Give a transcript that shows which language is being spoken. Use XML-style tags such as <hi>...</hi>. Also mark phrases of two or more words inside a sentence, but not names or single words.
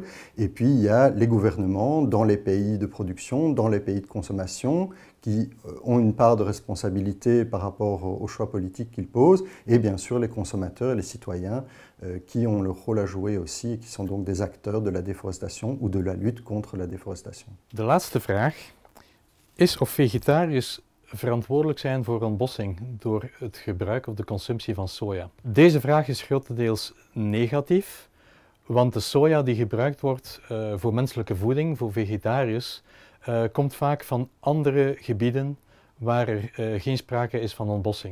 <fr>Et puis il y a les gouvernements dans les pays de production, dans les pays de consommation, qui ont une part de responsabilité par rapport aux choix politiques qu'ils posent, et bien sûr les consommateurs et les citoyens qui ont leur rôle à jouer aussi et qui sont donc des acteurs de la déforestation ou de la lutte contre la déforestation.</fr> <nl>De laatste vraag is of vegetariërs verantwoordelijk zijn voor ontbossing door het gebruik of de consumptie van soja. Deze vraag is grotendeels negatief, want de soja die gebruikt wordt voor menselijke voeding, voor vegetariërs, komt vaak van andere gebieden waar er geen sprake is van ontbossing.</nl>